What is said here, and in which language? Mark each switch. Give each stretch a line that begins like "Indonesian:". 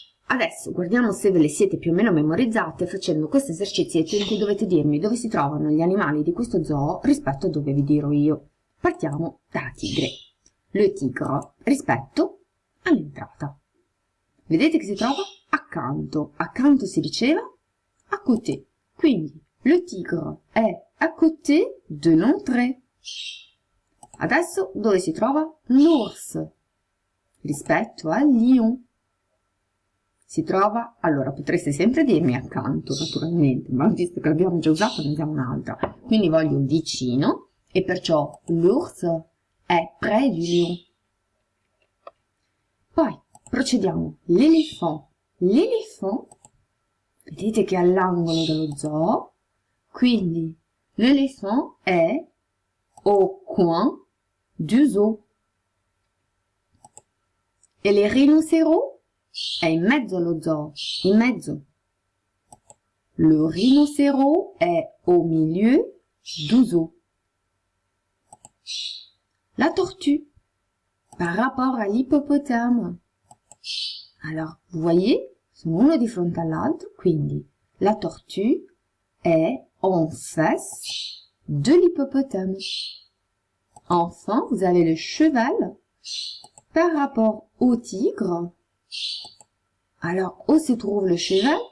Italian: Adesso guardiamo se ve le siete più o meno memorizzate facendo questo esercizietto in cui dovete dirmi dove si trovano gli animali di questo zoo rispetto a dove vi dirò io. Partiamo dalla tigre. Le tigre rispetto all'entrata. Vedete che si trova accanto. Accanto si diceva
French: à côté. Quindi le tigre è à côté de l'entrée.
Italian: Adesso dove si trova l'ours rispetto al lion? Si trova, allora potreste sempre dirmi accanto naturalmente, ma visto che l'abbiamo già usato ne usiamo un'altra. Quindi voglio vicino e perciò l'ours è
French: près du lion.
Italian: Poi procediamo. L'éléphant. L'éléphant, vedete che è all'angolo dello zoo, quindi l'éléphant è
French: au coin du zoo.
Italian: E les rhinocéros è in mezzo allo zoo, in mezzo.
French: Le rhinocéros è au milieu du zoo. La tortue, par rapport à l'hippopotame. Alors, vous voyez,
Italian: sono uno di fronte all'altro, quindi
French: la tortue è en face de l'hippopotame. Enfin, vous avez le cheval par rapport au tigre. Alors, où se trouve le cheval?